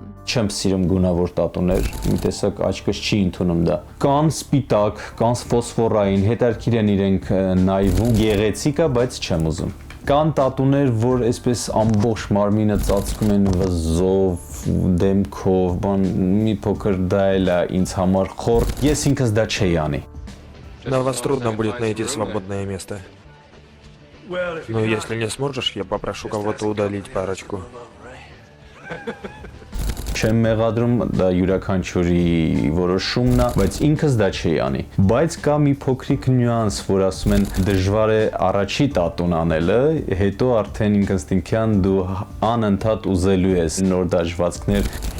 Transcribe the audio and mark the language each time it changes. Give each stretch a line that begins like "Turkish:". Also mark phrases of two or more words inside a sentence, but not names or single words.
Armenian: Չեմ սիրում գունավոր տատուներ, մի տեսակ աչքս չի ընդունում դա։ Կան սպիտակ, կան ֆոսֆորային, հետարքիր են իրենք նայվում, գեղեցիկ է, բայց չեմ ուզում։ Կան տատուներ, որ այսպես ամբողջ մարմինը ծածկում են վզով, դեմքով, բան մի փոքր դա էլ է ինձ համար խոր։ Ես ինքս դա չէի անի։
Russian: На вас трудно будет найти свободное место. Но если не сможешь, я попрошу кого-то удалить парочку.
Armenian: Չեմ մեղադրում, դա յուրաքանչյուրի որոշումն է, բայց ինքս դա չի անի։ Բայց կա մի փոքրիկ նյուանս, որ ասում են դժվար է առաջի տատուն անելը, հետո արդեն ինստինկտիվան դու անընդհատ ուզելու ես նոր դաջվածքներ։